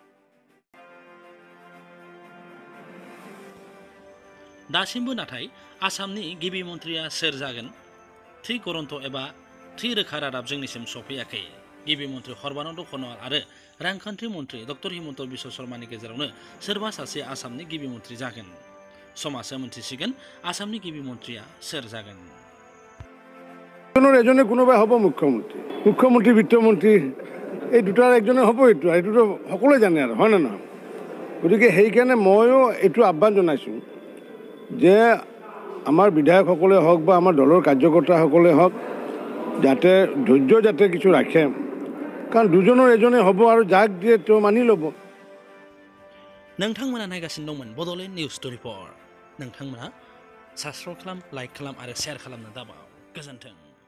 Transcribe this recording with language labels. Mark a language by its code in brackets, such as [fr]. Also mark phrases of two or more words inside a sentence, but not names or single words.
[brx] दासिमबो नाथाय आसामनि गिबि मन्थ्रिया सोर जागोन थि गरन्थ एबा थि रोखा रादाब जोंनिसिम सफैयाखै। गिबि मन्थ्रि सर्बानन्द सन'वाल आरो रांखान्थि मन्थ्रि डक्टर हिमन्त बिश्व शर्मानि गेजेरावनो सोरबा सासे आसामनि गिबि मन्थ्रि जागोन। समाजआ मोनथिसिगोन आसामनि गिबि मन्थ्रिया सोर जागोन। [as] এজনে কোনোবাই হ'ব মুখ্যমন্ত্ৰী বিত্তমন্ত্ৰী এই দুটাৰ একজনে হ'ব। এইটোতো সকলোৱে জানে আৰু হয় নে নহয়? গতিকে সেইকাৰণে ময়ো এইটো আহ্বান জনাইছোঁ যে আমাৰ বিধায়কসকলে হওক বা আমাৰ দলৰ কাৰ্যকৰ্তাসকলে হওক যাতে ধৈৰ্য যাতে কিছু ৰাখে, কাৰণ দুজনৰ এজনে হ'ব আৰু যাক দিয়ে তেওঁ মানি ল'ব। [brx] नोंथांमोना नायगासिनो दंमोन बड'लेण्ड निउज 24। नोंथांमोना साबस्क्राइब खालाम, लाइक खालाम आरो शेयार खालामनो दाबाव। गोजोन्थों।